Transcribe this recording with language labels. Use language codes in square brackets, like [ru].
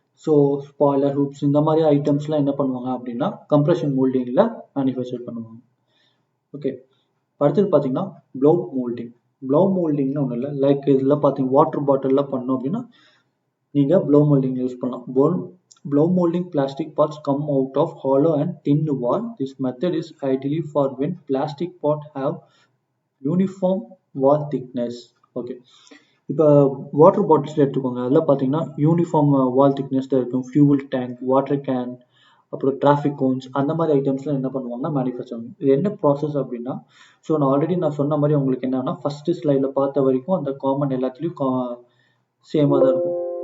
[ta] So spoiler, hoops இந்த மாதிரி ஐட்டம்ஸ்லாம் என்ன பண்ணுவாங்க அப்படின்னா கம்ப்ரஷன் மோல்டிங்கில் மேனுஃபேக்சர் பண்ணுவாங்க. ஓகே, அடுத்தது பார்த்தீங்கன்னா ப்ளவ் மோல்டிங். ப்ளவ் மோல்டிங்னு ஒன்றும் இல்லை, லைக் இதில் பார்த்தீங்க வாட்டர் பாட்டிலில் பண்ணோம் அப்படின்னா நீங்கள் ப்ளவ் மோல்டிங் யூஸ் பண்ணலாம். [en] Blow molding plastic parts come out of hollow and thin wall. This method is ideally for when plastic pot have uniform wall thickness. [ta] Okay, இப்போ வாட்டர் பாட்டில்ஸ் எடுத்துக்கோங்க. அதில் பார்த்தீங்கன்னா யூனிஃபார்ம் வால் thickness தான் இருக்கும். Fuel tank, water can, அப்புறம் traffic cones அந்த மாதிரி ஐட்டம்ஸ்லாம் என்ன பண்ணுவாங்கன்னா மேனுஃபேக்சர் ஆகும். இது என்ன ப்ராசஸ் அப்படின்னா, ஸோ நான் ஆல்ரெடி சொன்ன மாதிரி உங்களுக்கு என்னன்னா ஃபர்ஸ்ட் ஸ்லைடில் பார்த்த வரைக்கும் அந்த காமன் எல்லாத்துலேயும் சேமாக தான் இருக்கும்.